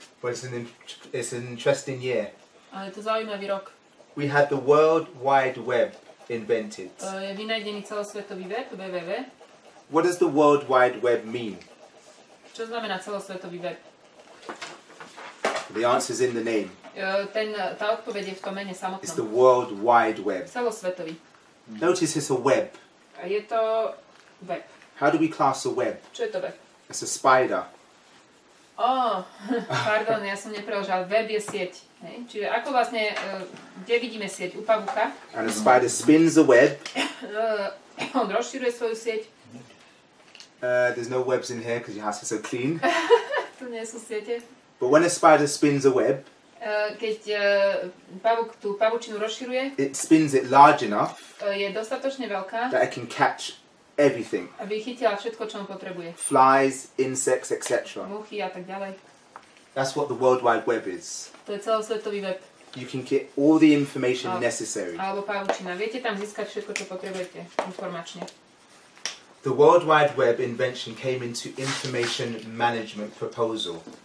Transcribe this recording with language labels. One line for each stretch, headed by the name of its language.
English: but it's an interesting year.
Slovak: Ale je to zaujímavý rok.
English: We had the World Wide Web invented.
Slovak: Je vynajdený celosvetový web, www.
English: What does the World Wide Web mean?
Slovak: Čo znamená celosvetový web?
English: The answer's in the name.
Slovak: Tá odpoveď je v tom mene
English: It's the
Slovak: samotnom.
English: World Wide Web.
Slovak: Celosvetový.
English: Notice it's a web.
Slovak: A je to web.
English: How do we class a web?
Slovak: Čo je to web?
English: It's a spider.
Slovak: Pardon, ja som nepreložila. Web je sieť. Hej? Čiže ako vlastne, kde vidíme sieť? U pavúka.
English: And a spider spins a web.
Slovak: On rozširuje svoju sieť.
English: There's no webs in here because your house is so clean.
Slovak: Tu nie sú siete.
English: But when a spider spins a web,
Slovak: Keď pavúk tú pavučinu rozširuje,
English: it spins it large enough
Slovak: je dostatočne veľká,
English: that it can catch everything.
Slovak: aby chytila všetko, čo on potrebuje.
English: Flies, insects, etc.
Slovak: Muchy a tak ďalej.
English: That's what the World Wide Web is.
Slovak: To je celosvetový web.
English: You can get all the information necessary.
Slovak: Alebo pavučina. Viete tam získať všetko, čo potrebujete informačne.
English: The World Wide Web invention came into information management proposal.